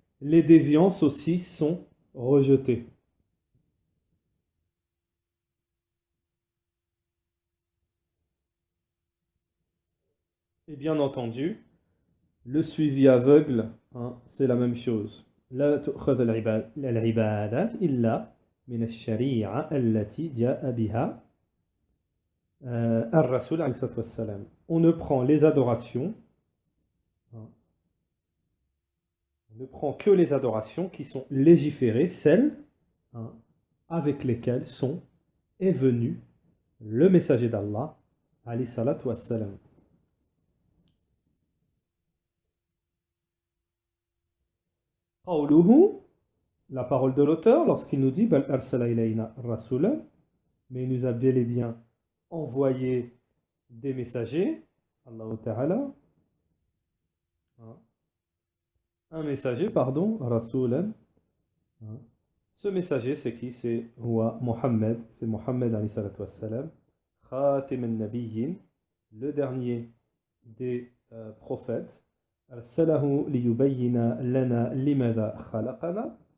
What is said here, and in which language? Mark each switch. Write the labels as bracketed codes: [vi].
[fr] Les déviances aussi sont rejetées. Et bien entendu, le suivi aveugle, c'est la même chose. [ar] لا تؤخذ العبادات إلا من الشريعة التي جاء بها الرسول عليه الصلاة والسلام. [fr] On ne prend les adorations, on ne prend que les adorations qui sont légiférées, celles avec lesquelles est venu le messager d'Allah alayhi salatu wassalam. La parole de l'auteur lorsqu'il nous dit [ar] Bal arsala ilayna rasula, [fr] mais il nous a bel et bien envoyé des messagers, Allah Ta'ala, un messager, pardon, rasulan. Ce messager, c'est qui? C'est Mohammed, c'est Mohammed alayhi salatu wassalam, Khatim al-Nabiyyin, le dernier des prophètes. [ar] أرسله ليبين لنا لماذا خلقنا.